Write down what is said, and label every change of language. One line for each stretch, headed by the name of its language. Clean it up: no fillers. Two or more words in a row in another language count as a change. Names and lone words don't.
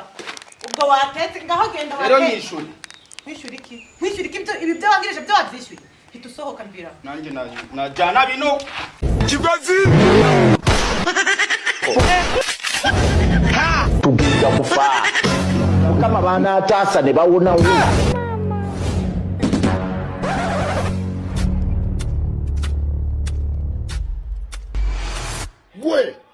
Kinyarwanda: Ubwo watetse ngaho genda Rero watetse. nishuri. Mwishyura iki ibi byo wangirije byo wabyishyuye. Hita usohoka mbira. Nanjye najyana bino. Kibazi.
Ganda: tugenda kufa mukama banataasa ne bawunawo. Gwe.